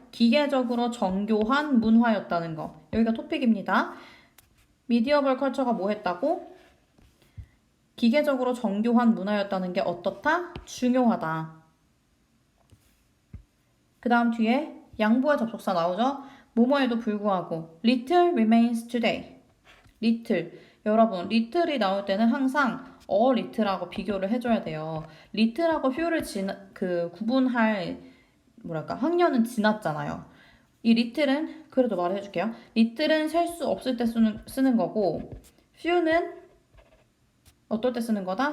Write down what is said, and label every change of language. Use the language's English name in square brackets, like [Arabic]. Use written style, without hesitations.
[Korean] 기계적으로 정교한 문화였다는 거. 여기가 토픽입니다. 미디어벌 컬처가 뭐 했다고? 기계적으로 정교한 문화였다는 게 어떻다? 중요하다. 그 다음 뒤에 양보의 접속사 나오죠? 뭐뭐에도 불구하고 [English] little remains today. [Korean] little. 여러분, little이 나올 때는 항상 a little하고 비교를 해줘야 돼요. little하고 few 구분할 학년은 지났잖아요. 이 little은 그래도 말해줄게요. little은 셀 수 없을 때 쓰는 거고 few는 어떨 때 쓰는 거다?